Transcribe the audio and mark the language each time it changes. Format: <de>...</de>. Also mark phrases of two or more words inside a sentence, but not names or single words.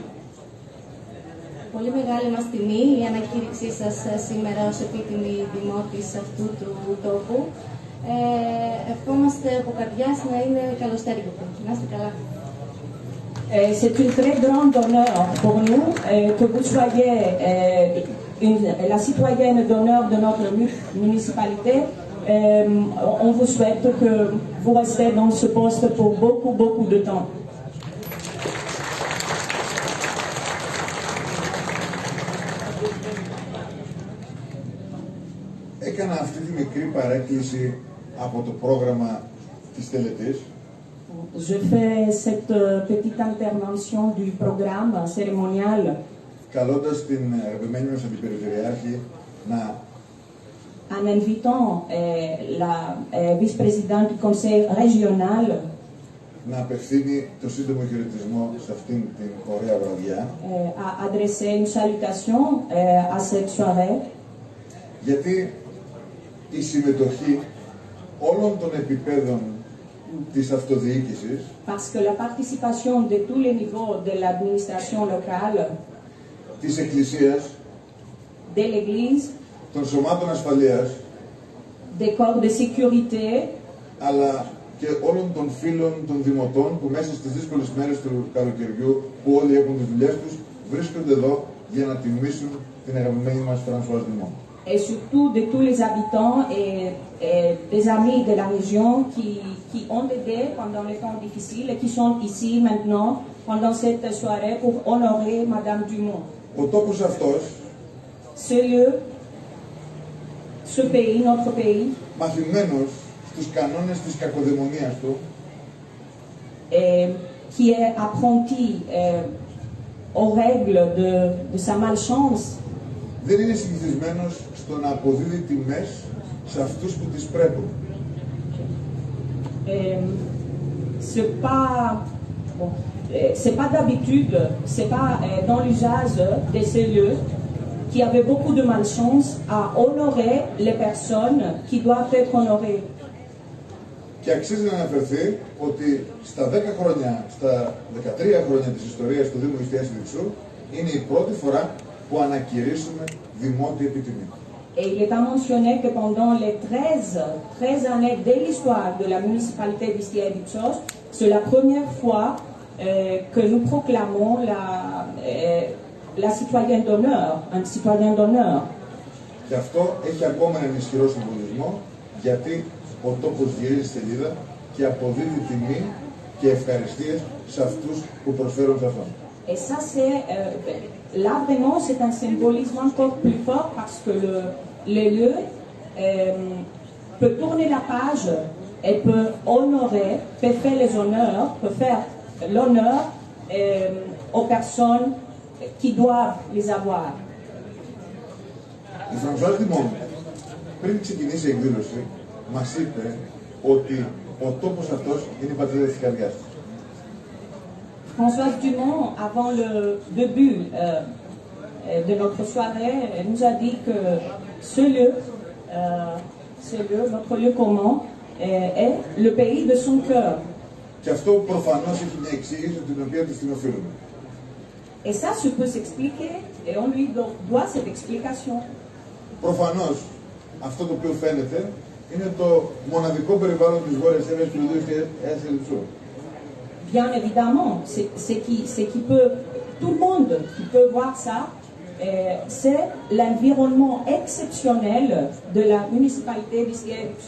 <el>Πολύ μεγάλη μας τιμή η ανακήρυξή σας σήμερα ως επίτιμη δημότης αυτού του τόπου. Ευχόμαστε από καρδιάς να είναι καλοστέργητο. Να είστε καλά.</el> <fr>C'est une très grande honneur pour nous que vous soyez la citoyenne d'honneur de notre municipalité. On vous souhaite que vous restez dans ce poste pour beaucoup de temps.</fr> <el>Έκανα αυτή τη μικρή παρέκκληση από το πρόγραμμα της τελετής.</el> <fr>Je fais cette petite intervention du programme cérémonial.</fr> <el>Καλώντας την αγαπημένη μας αντιπεριφερειάρχη να</el> <fr>En invitant la vice-présidente du conseil régional</fr> <el>να απευθύνει το σύντομο χαιρετισμό σε αυτήν την ωραία βραδιά.</el> <fr>À adresser une salutation à cette soirée.</fr> <el>Γιατί η συμμετοχή όλων των επιπέδων της αυτοδιοίκησης</el> <fr>Parce que la participation de tous les niveaux de l'administration locale,</fr> <el>της Εκκλησίας,</el> <fr>de l'Église,</fr> <el>των σωμάτων ασφαλείας,</el> <fr>des corps de sécurité,</fr> <el>αλλά και όλων των φίλων των δημοτών που μέσα στις δύσκολες μέρες του καλοκαιριού, που όλοι έχουν τις δουλειές τους, βρίσκονται εδώ για να τιμήσουν την αγαπημένη μας Françoise Dumont.</el> <fr>et surtout de tous les habitants et des amis de la région qui ont aidé pendant les temps difficiles et qui sont ici maintenant pendant cette soirée pour honorer Madame Dumont.</fr> <el>Ο τόπος αυτός,</el> <fr>Ce lieu, ce pays, notre pays,</fr> <el>μαθημένος στους κανόνες της κακοδαιμονίας του,</el> <fr>qui est apprenti aux règles de sa malchance,</fr> <el>δεν είναι συνηθισμένος στο να αποδίδει τιμές σε αυτούς που τις πρέπει.</el> <fr>C'est pas d'habitude, c'est pas dans l'usage de ces lieux qui avaient beaucoup de malchance à honorer les personnes qui doivent être honorées.</fr> <el>Και αξίζει να αναφερθεί ότι στα 10 χρόνια, στα 13 χρόνια της ιστορίας του Δήμου Ιστιάς Λειψού είναι η πρώτη φορά που ανακηρύσσουμε δημότια επιτιμή.</el> <fr>Et il est à mentionner que pendant les 13 années de l'histoire de la municipalité d'Istiaia-Ipsos, c'est la première fois que nous proclamons la citoyenne d'honneur, un citoyen d'honneur.</fr> <el>Και αυτό έχει ακόμα έναν ισχυρό συμβολισμό, γιατί ο τόπος γυρίζει σελίδα και αποδίδει τιμή και ευχαριστίες σε αυτούς που προσφέρουν σε αυτόν.</el> <fr>Et ça, c'est là vraiment, c'est un symbolisme encore plus fort parce que le lieu peut tourner la page et peut honorer, peut faire les honneurs, peut faire l'honneur aux personnes qui doivent les avoir.</fr> <el>Η Françoise Dumont, πριν ξεκινήσει η εκδήλωση, μας είπε ότι ο τόπος αυτός είναι η πατρίδα της καρδιάς της.</el> <fr>Françoise Dumont, avant le début de notre soirée, nous a dit que ce lieu, notre lieu commun, est le pays de son cœur.</fr> <el>Και αυτό προφανώς έχει μια εξήγηση την οποία της την οφείλουμε.</el> <fr>Et ça, ça peut s'expliquer, et on lui doit cette explication.</fr> <el>Προφανώς, αυτό το οποίο φαίνεται είναι το μοναδικό περιβάλλον της Βόρειας Εύβοιας του Ιδίου Ιστιαίας Λειψού.</el> <fr>Bien évidemment, c'est qui peut, tout le monde qui peut voir ça, c'est l'environnement exceptionnel de la municipalité d'Istiaia-Ipsos.</fr>